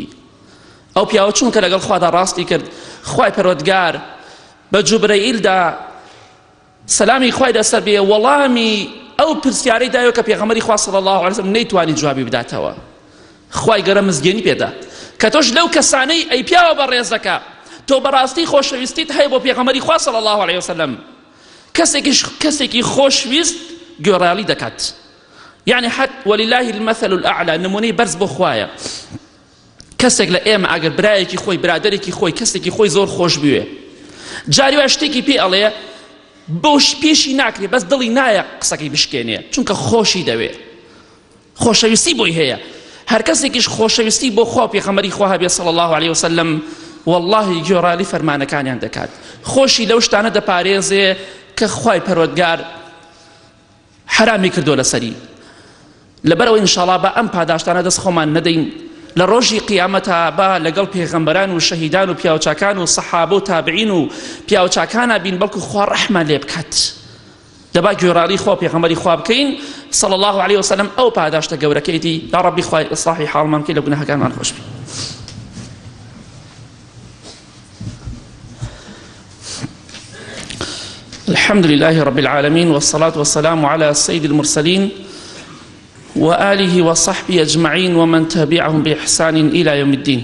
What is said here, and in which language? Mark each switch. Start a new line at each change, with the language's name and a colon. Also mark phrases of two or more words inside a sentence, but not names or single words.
Central Kurdish: ئەو پیاوە چونکە لەگەڵ خوادا ڕاستی کرد، خوای پەروەردگار بە جوبرەئیلدا سەلامی خوای لەسەر بێ وەڵامی ئەو پرسیارەی دایەوە کە پێغەمبەری خوا
Arabic: صلی الله عليه وسلم
Central Kurdish: نەیتوانی جوابی بداتەوە. خوای گەورە مزگەنی پێدا کە تۆش لەو کەسانەی ئەی پیاوە بەڕێزەکە تۆ بەڕاستی خۆشەویستیت هەیە بۆ پێغەمبەری خوا
Arabic: صلی الله عليه وسلم،
Central Kurdish: کەسێکی خۆشویست گوێڕایەڵی دەکات.
Arabic: یعنی حت ولله المثل الأعلى،
Central Kurdish: نمونەی بەرز بۆ خوایە. کەسێک لە ئێمە ئەگەر برایەکی خۆی برادەرێکی خۆی کەسێکی خۆی زۆر خۆش بوێ، جاری وای شتێکی پێ ئەڵێ بۆش پێشی ناکرێ، بەس دڵی نایە قسەکەی بشکێنێ، چونکە خۆشی دەوێ، خۆشەویستی بۆی هەیە. هەر کەسێکیش خۆشەویستی بۆ خوا پێغەمبەری خوا هەبێ
Arabic: صلی الله عليه وسلم والله
Central Kurdish: گوێڕایەڵی فەرمانەکانیان دەکات، خۆشی لەو شتانە دەپارێزێ کە خوای پەروەردگار حرامی کردو لەسەری. لەبەرەوە ئینشاءڵڵا بە ئەم پاداشتانە دەست خۆمان نەدەین، لە ڕۆژی قیامەتە با لەگەڵ پێغەمبەران و شەهیدان و پیاوچاکان و سەحابە و تابعین و پیاوچاکانە بین، بەڵکو خوا ڕەحمان لێ بکات. دەبا گوێڕایەڵی خوا پێغەمبەری خوا بکەین
Arabic: صلی الله عليه وسلم،
Central Kurdish: ئەو پاداشتە گەورەکەیەتی. یا ڕەبی خوای ئیصلاحی حاڵمان بکەی، لە گوناهەکانمان خۆش بی.
Arabic: الحمد لله رب العالمين، والصلاة والسلام على سيد المرسلين وآله وصحبه أجمعين ومن تبعهم بإحسان إلى يوم الدين.